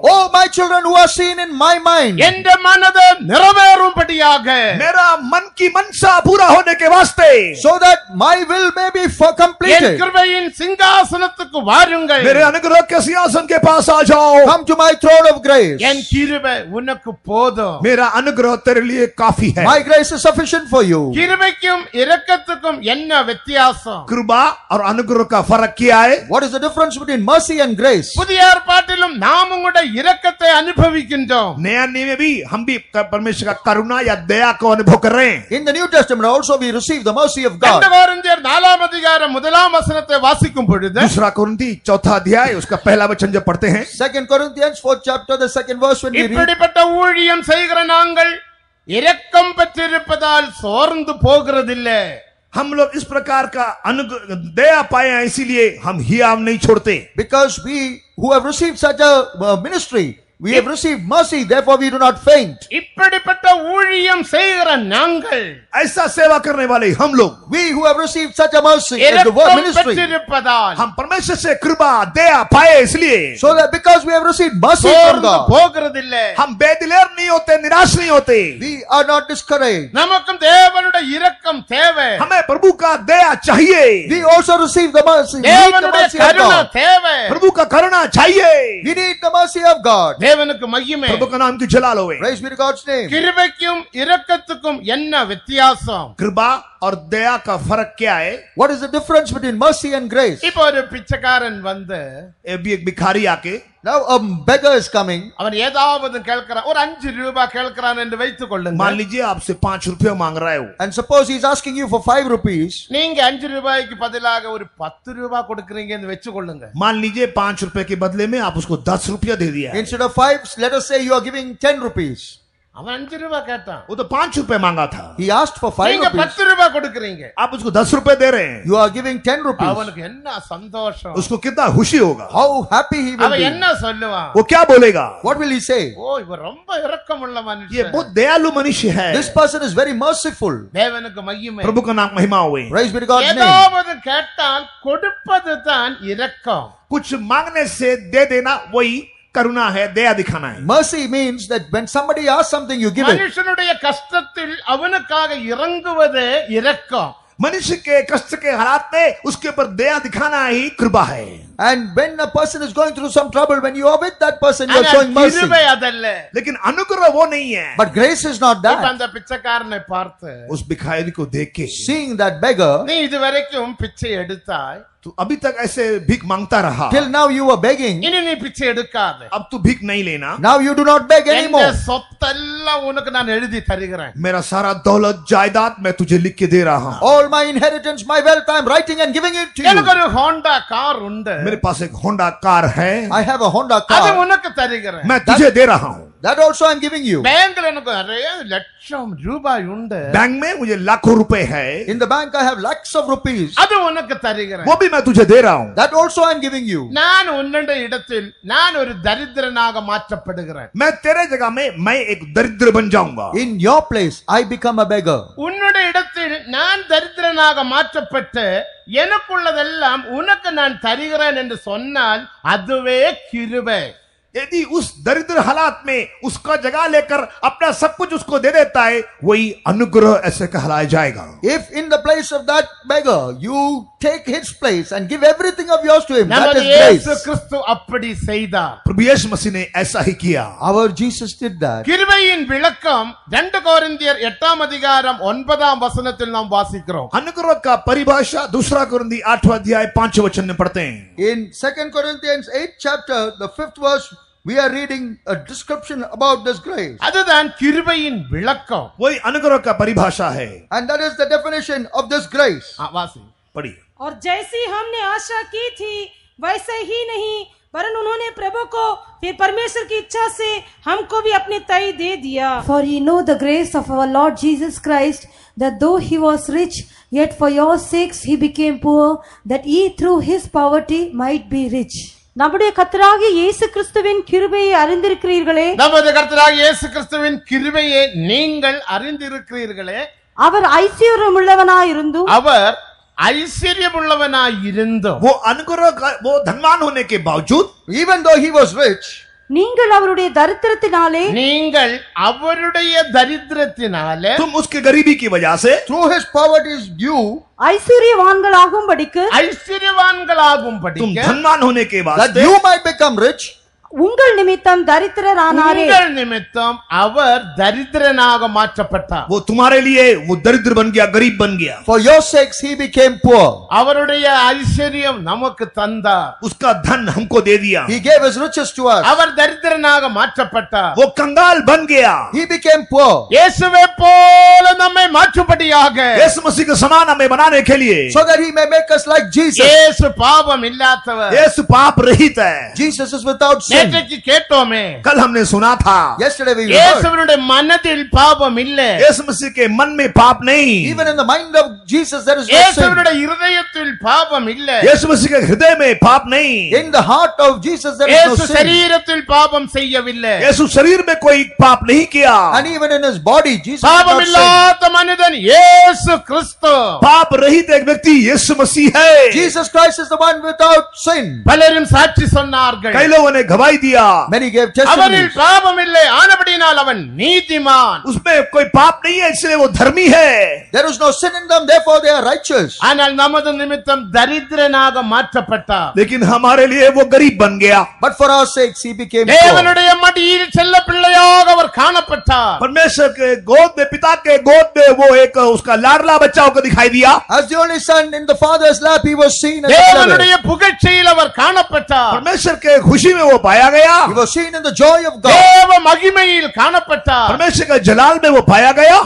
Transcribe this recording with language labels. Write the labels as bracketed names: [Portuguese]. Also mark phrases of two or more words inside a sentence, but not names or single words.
[English] Oh, my children who are seen in my mind. [Tamil] என்ற மனதை நிறைவேறும்படியாக [Hindi] मेरा मन की मनसा पूरा होने के वास्ते, [English] So that my will may be [Tamil] என் [English] completed. [Tamil] கிருபையின் சிங்காசனத்துக்கு வாருங்கள். [Hindi] मेरे अनुग्रह के सिंहासन के पास आ जाओ. [English] Come to my throne of grace. [Tamil] என் கிருபை உனக்கு போதும். [Hindi] मेरा अनुग्रह तेरे लिए काफी है. [English] My grace is sufficient for you. [Tamil] கிருபைக்கும் இரக்கத்துக்கும் என்ன வித்தியாசம்? [Hindi] कृपा और अनुग्रह का फर्क क्या है? [English] What is the difference between mercy and grace? [Tamil] புதிய ஏற்பாட்டிலும் நாம் உங்களுடைய இரக்கத்தை அனுபவிக்கின்றோம். [Hindi] नया नियम में भी हम भी परमेश्वर का करुणा या दया को अनुभव कर रहे हैं. [English] In the New Testament also we receive the mercy of God. [Tamil] 2 கொரிந்தியர் 4 அதிகாரம் 1 வசனத்தை வாசிக்கும் பொழுது [Hindi] दूसरा कुरिन्थी 4 अध्याय उसका पहला वचन जब पढ़ते हैं, [English] 2 Corinthians 4th chapter, the 2nd verse, when we read, [Tamil] இப்படிப்பட்ட ஊழியம் செய்கிற நாங்கள் இரக்கம் பெற்றிருப்பதால் சோர்ந்து போகிறதில்லை. [Hindi] हम लोग इस प्रकार का अनुग्रह दया पाए हैं, इसीलिए हम हियाव नहीं छोड़ते. [English] because we who have received such a ministry, we have received mercy, therefore we do not faint. [Tamil] இப்படிப்பட்ட ஊழியம் செய்கிற நாங்கள் [Hindi] ऐसा सेवा करने वाले हम लोग, [English] We who have received such a mercy in the word [Tamil] இரக்கம் [English] ministry, [Tamil] பெற்றிருப்பதால் [Hindi] हम परमेश्वर से कृपा दया पाए इसलिए [English] so that because we have received mercy from [Tamil] சோர்ந்து [English] God, [Tamil] போகிறதில்லை. [Hindi] हम बेदिलेर नहीं होते, निराश नहीं होते. [English] we are not discouraged. [Tamil] நமக்கும் தேவனுடைய இரக்கம் தேவை. [Hindi] हमें प्रभु का दया चाहिए. [English] We also receive the mercy. We need the [Tamil] தேவனுடைய [English] mercy of [Tamil] கருணை [English] God. [Tamil] தேவை. [Hindi] प्रभु का करुणा चाहिए. [English] We need the mercy of God. [Tamil] தேவனுக்கு மகிமை. [Hindi] प्रभु का नाम की जलाल होवे. [English] Praise be to God's name. [Tamil] கிருபைக்கும் இரக்கத்துக்கும் என்ன வித்தியாசம்? [Hindi] कृपा और दया का फर्क क्या है? [English] What is the difference between mercy and grace? [Tamil] இப்போ ஒரு பிச்சைக்காரன் வந்து [Hindi] अभी एक भिखारी आके [English] Now a beggar is coming. [Tamil] அவன் ஏதாவது கேட்கிறான், ஒரு 5 ரூபாய் கேட்கிறான் என்று வைத்துக் கொள்ளுங்க. [Hindi] मान लीजिए आपसे 5 रुपए मांग रहा है वो, [English] And suppose he's asking you for 5 rupees. [Tamil] நீங்க 5 ரூபாய்க்கு பதிலாக ஒரு 10 ரூபாய் கொடுக்கறீங்கன்னு வெச்சு கொள்ளுங்க. [Hindi] मान लीजिए 5 रुपए के बदले में आप उसको 10 रुपया दे दिया है। [English] Instead of 5, let us say you are giving 10 rupees. [Tamil] அவன் 5 ரூபாய் கேட்டான், [Hindi] वो तो 5 रुपए मांगा था, [English] He asked for 5 [Tamil] நீங்க [English] rupees. [Tamil] 10 ரூபாய் கொடுக்கறீங்க. [Hindi] आप उसको 10 रुपए दे रहे हैं। [English] You are giving 10 rupees. [Tamil] அவனுக்கு என்ன சந்தோஷம், [Hindi] उसको कितना खुशी होगा, [English] How happy he will [Tamil] அவன் [English] be. [Tamil] என்ன சொல்லுவான்? [Hindi] वो क्या बोलेगा? [English] What will he say? [Tamil] ஓ இவன் ரொம்ப இரக்கமுள்ள [Hindi] ये [Tamil] மனுஷன், [Hindi] बहुत दयालु मनुष्य है, [English] This person is very merciful. [Tamil] தேவனுக்கு மகிமை. [Hindi] प्रभु का नाम महिमा हुए। [English] Praise be to God's name. [Tamil] ஏதாவது கேட்டால் கொடுப்பதுதான் இரக்கம். [Hindi] कुछ मांगने से दे देना वही करुणा है, दया दिखाना है। [English] Mercy means that when somebody asks something, you give it. [Tamil] மனுஷனுடைய கஷ்டத்தில் அவனுக்காக இறங்குவதே இரக்கம். [Hindi] मनुष्य के कष्ट के हालात में उसके ऊपर दया दिखाना ही कृपा है। [English] And when a person is going through some trouble, when you are with that person, you are [Tamil] ஆனா [English] showing mercy. [Tamil] கிருபை அதல்ல. [Hindi] लेकिन अनुग्रह वो नहीं है। [English] But grace is not [Tamil] இப்ப [English] that. [Tamil] அந்த பிச்சைக்காரனை பார்த்து, [Hindi] उस भिखारी को देख के [English] Seeing that beggar, [Tamil] நீ இதுவரைக்கும் பிச்சை எடுத்தாய், [Hindi] तू अभी तक ऐसे भीख मांगता रहा, [English] till now you were begging. [Tamil] இனி நீ பிச்சை எடுக்காத. [Hindi] अब तू भीख नहीं लेना, [English] Now you do not beg [Tamil] எந்த [English] anymore. [Tamil] சொத்தெல்லாம் உனக்கு நான் எழுதி தருகிறேன். [Hindi] मेरा सारा दौलत जायदाद मैं तुझे लिख के दे रहा हूँ। [English] All my inheritance, my wealth, I am writing and giving it to [Tamil] எனக்கு [English] you. [Tamil] ஒரு ஹோண்டா கார் உண்டு, [Hindi] मेरे पास एक होंडा कार है, [English] I have a Honda [Tamil] அது [English] car. [Tamil] உனக்கு தருகிறேன். [Hindi] मैं तुझे दे रहा हूँ। [English] That also I am giving you. [Tamil] பேங்க்ல எனக்கு நிறைய லட்சம் ரூபாய் உண்டு, [Hindi] बैंक में मुझे लाखों रुपए है, [English] In the bank I have lakhs of rupees. [Tamil] அது உனக்கு தருகிறேன். [Hindi] वो भी मैं तुझे दे रहा हूँ। [English] That also I am giving you. [Tamil] நான் உன்னுடைய இடத்தில் நான் ஒரு தரித்திரனாக மாற்றப்படுகிறேன். [Hindi] मैं तेरे जगह में मैं एक दरिद्र बन जाऊंगा। [English] In your place, I become a beggar. [Tamil] உன்னுடைய இடத்தில் நான் தரித்திரனாக மாற்றப்பட்டு எனக்குள்ளதெல்லாம் உனக்கு நான் தருகிறேன் என்று சொன்னால் அதுவே கிருபை. [Hindi] यदि उस दरिद्र हालात में उसका जगह लेकर अपना सब कुछ उसको दे देता है, वही अनुग्रह ऐसे कहलाया जाएगा। [English] If in the place of that beggar, you take his place and give everything of yours to him, that [Tamil] நமது [English] is [Tamil] இயேசு [English] grace. [Tamil] கிறிஸ்து அப்படி செய்தார். [Hindi] प्रभु यीशु मसीह ने ऐसा ही किया। [English] Our Jesus did that. [Tamil] கிருபையின் விளக்கம் 2 கொரிந்தியர் 8ஆம் அதிகாரம் 9ஆம் வசனத்தில் நாம் வாசிக்கிறோம். [Hindi] अनुग्रह का परिभाषा 2 कोरिन्थी 8वां अध्याय 5 वचन में पढ़ते हैं। [English] In 2 Corinthians 8th chapter, the 5th verse, we are reading a description about this grace. [Tamil] அதுதான் கிருபையின் விளக்கம். [Hindi] वही अनुग्रह का परिभाषा है। [English] And that is the definition of this grace. [Tamil] வாசி. [Hindi] पढ़िए। और जैसी हमने आशा की थी वैसे ही नहीं, वरन उन्होंने प्रभु को फिर परमेश्वर की इच्छा से हमको भी अपने तय दे दिया. [English] For ye know the grace of our Lord Jesus Christ, that though he was rich, yet for your sakes he became poor, that ye through his poverty might be rich. [Tamil] நம்முடைய கர்த்தராகிய இயேசு கிறிஸ்துவின் கிருபையை அறிந்திருக்கிறீர்களே, நமது கர்த்தராகிய இயேசு கிறிஸ்துவின் கிருபையை நீங்கள் அறிந்திருக்கிறீர்களே, அவர் ஐஸ்வர்யமுள்ளவனாயிருந்தும் அவர் ஐஸ்வர்யமுள்ளவனாயிருந்தும் [Hindi] वो अनुग्रह का वो धनवान होने के बावजूद, [English] Even though he was rich, [Tamil] நீங்கள் அவருடைய தரித்திரத்தினாலே நீங்கள் அவருடைய தரித்திரத்தினாலே [Hindi] तुम उसके गरीबी की वजह से [English] through his poverty's due, [Tamil] ஐஸ்வர்யவான்களாகும்படிக்கு ஐஸ்வர்யவான்களாகும் [Hindi] तुम [Tamil] படிக்க [Hindi] धनवान होने के [English] that [Hindi] वास्ते [English] you might become rich, [Tamil] உங்கள் நிமித்தம் தரித்திரரானாரே. உங்கள் நிமித்தம் அவர் தரித்திரனாக மாற்றப்பட்டார். [Hindi] वो तुम्हारे लिए वो दरिद्र बन गया, गरीब बन गया। [English] for your sakes he became poor. [Tamil] அவருடைய ஐஸ்வர்யம் நமக்கு தந்தார். [Hindi] उसका धन हमको दे दिया। [English] He gave his riches to us. [Tamil] அவர் தரித்திரனாக மாற்றப்பட்டார். [Hindi] वो कंगाल बन गया। [English] He became poor, [Tamil] இயேசுவை போல நம்மை மாற்றும்படியாக [Hindi] यीशु मसीह के समान हमें बनाने के लिए [English] so that he may make us like Jesus. [Tamil] இயேசு பாவம் இல்லாதவர். [Hindi] यीशु पाप रहित है। [English] Jesus is without sin. [Tamil] நேற்றைக்கு கேட்டோமே, [Hindi] कल हमने सुना था [English] Yesterday we heard. [Tamil] இயேசுவினுடைய மனதில் பாவம் இல்லை. [Hindi] यीशु मसीह के मन में पाप नहीं, [English] Even in the mind of Jesus there is no sin. [Tamil] இயேசுவினுடைய இருதயத்தில் பாவம் இல்லை. [Hindi] यीशु मसीह के हृदय में पाप नहीं, [English] In the heart of Jesus there is no [Tamil] இயேசு [English] sin. [Tamil] சரீரத்தில் பாவம் செய்யவில்லை. [Hindi] यीशु शरीर में कोई पाप नहीं किया। [English] And even in his body Jesus did [Tamil] பாவம் [English] not sin. [Tamil] இல்லாத மனிதன் இயேசு கிறிஸ்து. [Hindi] पाप रहित एक व्यक्ति यीशु मसीह है। [English] Jesus Christ is the one without sin. [Tamil] பலரும் சாட்சி சொன்னார்கள். [Hindi] कई लोगों ने गवाही दिखाई दिया। [English] Many gave [Tamil] அவனில் [English] testimonies. [Tamil] பாவம் இல்லை, ஆனபடியினால் அவன் நீதிமான். [Hindi] उसमें कोई पाप नहीं है इसलिए वो धर्मी है। [English] There is no sin in them, therefore they are righteous. [Tamil] ஆனால் நமது நிமித்தம் தரித்திரனாக மாற்றப்பட்டார். [Hindi] लेकिन हमारे लिए वो गरीब बन गया। [English] But for our sakes he became poor. [Tamil] தேவனுடைய மடியில் செல்ல பிள்ளையாக அவர் காணப்பட்டார். [Hindi] परमेश्वर के गोद में, पिता के गोद में वो एक उसका लाडला बच्चा होकर दिखाई दिया। [English] As the only son in the father's lap, he was seen as a [Tamil] தேவனுடைய [English] beloved. [Tamil] புகழ்ச்சியில் அவர் காணப்பட்டார். [Hindi] परमेश्वर के खुशी में वो पाया गया। [English] He was seen in the joy of God. [Tamil] தேவ மகிமையில் காணப்பட்டார். [Hindi] परमेश्वर के जलाल में वो पाया गया।